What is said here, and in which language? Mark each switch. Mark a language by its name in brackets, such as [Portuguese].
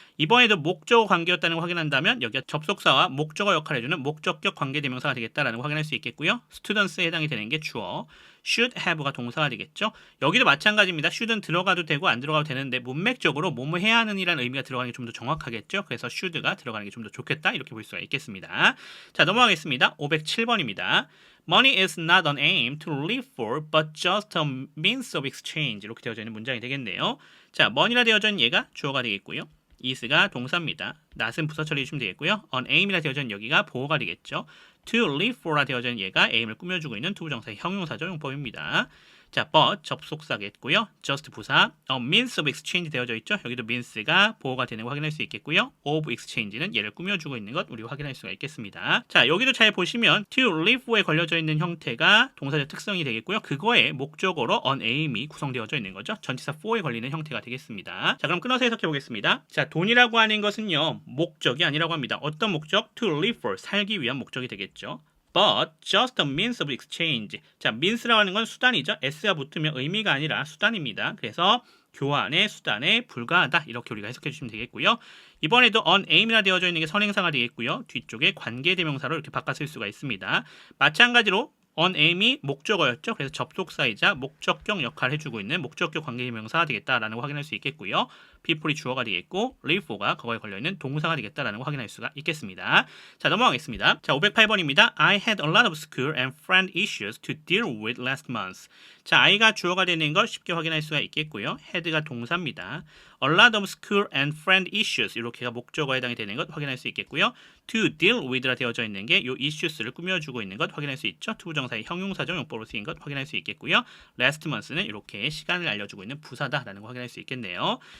[Korean] 이번에도 목적어 관계였다는 걸 확인한다면 여기가 접속사와 목적어 역할을 해주는 목적격 관계대명사가 되겠다라는 걸 확인할 수 있겠고요. students에 해당이 되는 게 주어, should have가 동사가 되겠죠. 여기도 마찬가지입니다. should는 들어가도 되고 안 들어가도 되는데 문맥적으로 뭐뭐 해야 하는 이라는 의미가 들어가는 게 좀 더 정확하겠죠. 그래서 should가 들어가는 게 좀 더 좋겠다 이렇게 볼 수가 있겠습니다. 자, 넘어가겠습니다. 507번입니다. [English] Money is not an aim to live for, but just a means of exchange. [Korean] 이렇게 되어져 있는 문장이 되겠네요. 자, money라 되어져 있는 얘가 주어가 되겠고요. is가 동사입니다. not은 부사 처리해 주시면 되겠고요. an aim이라 되어져 있는 여기가 보어가 되겠죠. to live for라 되어져 있는 얘가 aim을 꾸며주고 있는 투부정사의 형용사적 용법입니다. 자, but 접속사겠고요. just 부사, means of exchange 되어져 있죠. 여기도 means가 보호가 되는 거 확인할 수 있겠고요. of exchange는 얘를 꾸며주고 있는 것 우리가 확인할 수가 있겠습니다. 자, 여기도 잘 보시면 to live에 걸려져 있는 형태가 동사적 특성이 되겠고요. 그거의 목적어로 on aim이 구성되어져 있는 거죠. 전치사 for에 걸리는 형태가 되겠습니다. 자, 그럼 끊어서 해석해 보겠습니다. 자, 돈이라고 하는 것은요, 목적이 아니라고 합니다. 어떤 목적? [English] to live for, [Korean] 살기 위한 목적이 되겠죠. [English] But just a means of exchange. [Korean] 자, means라고 하는 건 수단이죠. s가 붙으면 의미가 아니라 수단입니다. 그래서 교환의 수단에 불과하다. 이렇게 우리가 해석해 주시면 되겠고요. 이번에도 on aim이라 되어져 있는 게 선행사가 되겠고요. 뒤쪽에 관계대명사로 이렇게 바꿔 쓸 수가 있습니다. 마찬가지로 on aim이 목적어였죠. 그래서 접속사이자 목적격 역할을 해주고 있는 목적격 관계대명사가 되겠다라는 거 확인할 수 있겠고요. people이 주어가 되겠고 live for가 그거에 걸려있는 동사가 되겠다라는 거 확인할 수가 있겠습니다. 자, 넘어가겠습니다. 자, 508번입니다. [English] I had a lot of school and friend issues to deal with last month. [Korean] 자, I가 주어가 되는 걸 쉽게 확인할 수가 있겠고요. had가 동사입니다. [English] A lot of school and friend issues [Korean] 이렇게가 목적어에 해당이 되는 것 확인할 수 있겠고요. to deal with라 되어져 있는 게 이 issues를 꾸며주고 있는 것 확인할 수 있죠. 투부정사의 형용사적 용법으로 쓰인 것 확인할 수 있겠고요. last month는 이렇게 시간을 알려주고 있는 부사다라는 거 확인할 수 있겠네요.